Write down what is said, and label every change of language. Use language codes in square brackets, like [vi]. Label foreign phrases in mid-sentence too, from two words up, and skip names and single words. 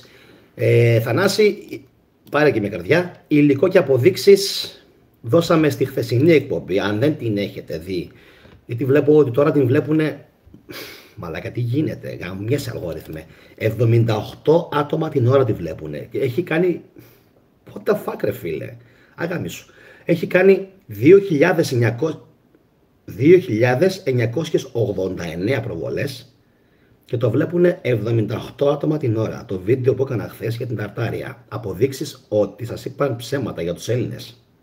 [el] Θανάση, πάρε και μια καρδιά. Υλικό και αποδείξεις δώσαμε στη χθεσινή εκπομπή, αν δεν την έχετε δει. Γιατί βλέπω ότι τώρα την βλέπουνε. Μαλάκα, τι γίνεται, γαμιέσαι αλγόριθμε. 78 άτομα την ώρα τη βλέπουνε. Και έχει κάνει. [en] What the fuck, [el] ρε φίλε. Αγάμισου. Έχει κάνει 2.989 προβολές και το βλέπουν 78 άτομα την ώρα. Το βίντεο που έκανα χθες για την Ταρτάρια. Αποδείξεις ότι σας είπαν ψέματα για τους Έλληνες.